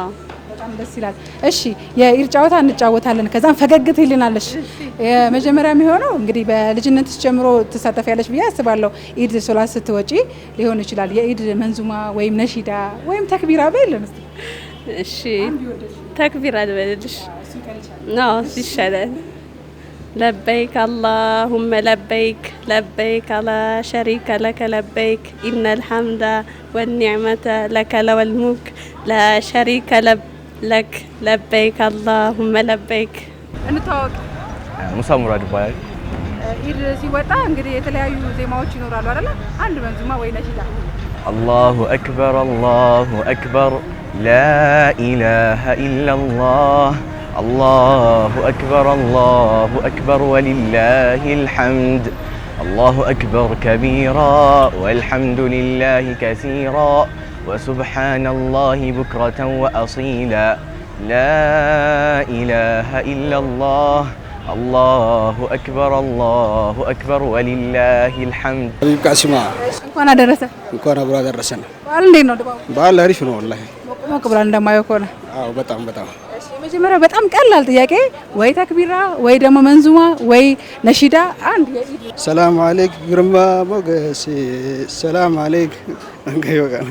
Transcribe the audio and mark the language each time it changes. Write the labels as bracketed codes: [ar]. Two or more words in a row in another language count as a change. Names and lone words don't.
[am] በጣም ደስ ይላል። እሺ የኢድ ጨዋታ እንጫወታለን። ከዛም ፈገግ ትይልናለሽ። የመጀመሪያ የሚሆነው እንግዲህ በልጅነት ጀምሮ ትሳተፊያለሽ ብዬ አስባለሁ። ኢድ ሶላት ስትወጪ ሊሆን ይችላል። የኢድ መንዙማ ወይም ነሺዳ ወይም ተክቢራ በይልን እስቲ። እሺ ተክቢራ ልበልልሽ? ነው ይሻላል። [ar] لبيك اللهم لبيك لبيك لا شريك لك لبيك إن الحمد والنعمة لك والملك لا شريك لك لبيك اللهم لبيك. [am] እንተዋወቅ። ሙሳ ሙራድ ይባላል። ኢድ ሲወጣ እንግዲህ የተለያዩ ዜማዎች ይኖራሉ አይደል? አንድ መንዙማ ወይ ነሺዳ። [ar] الله أكبر لا إله إلا الله الله أكبر ولله الحمد الله أكبر كبيرا والحمد لله كثيرا وسبحان الله بكرة وأصيلا لا إله إلا الله الله أكبر ولله الحمد. [am] ቃሲማ እንኳን አደረሰ። እንኳን አብሮ አደረሰን። በዓል እንዴት ነው ድባቡ? በዓል አሪፍ ነው ወላሂ። ሞቅ ብሏል እንደማየው ከሆነ። አዎ በጣም መጀመሪያ በጣም ቀላል ጥያቄ፣ ወይ ተክቢራ ወይ ደግሞ መንዙማ ወይ ነሺዳ አንድ የኢድ። [ar] سلام عليك [am] ግርማ ሞገስ፣ [ar] سلام عليك [am] እንገይ ወቀና